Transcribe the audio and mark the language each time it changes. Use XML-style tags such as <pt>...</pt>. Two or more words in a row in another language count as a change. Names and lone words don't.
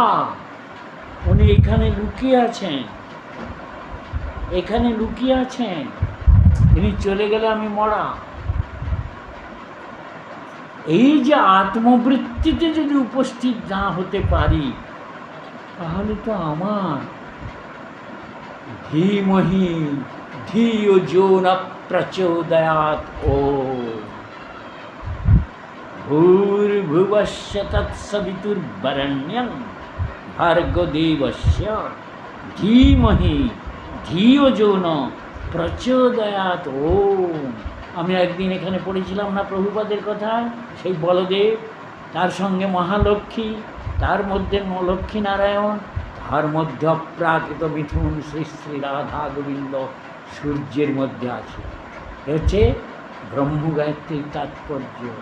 <bn>উনি এখানে লুকিয়ে আছেন, এখানে লুকিয়ে আছেন। তিনি চলে গেলে আমি মরা। এই যে আত্মবৃত্তিতে যদি উপস্থিত না হতে পারি, তাহলে তো আমার</bn> <sa>ধীমহি ধিয়ো যো ন প্রচোদয়াৎ ও ভূর্ভুবস্য তৎসবিতুর্বরেণ্যং ভর্গো দেবস্য ধীমহি ধিয়ো যো ন প্রচোদয়াৎ ওম।</sa> <bn>আমি একদিন এখানে পড়েছিলাম না প্রভুপাদের কথা, সেই বলদেব, তার সঙ্গে মহালক্ষ্মী, তার মধ্যে লক্ষ্মী নারায়ণ, তার মধ্যে অপ্রাকৃত মিথুন শ্রী শ্রী রাধা গোবিন্দ সূর্যের মধ্যে আছে। হচ্ছে ব্রহ্মগায়ত্রীর তাৎপর্য।</bn>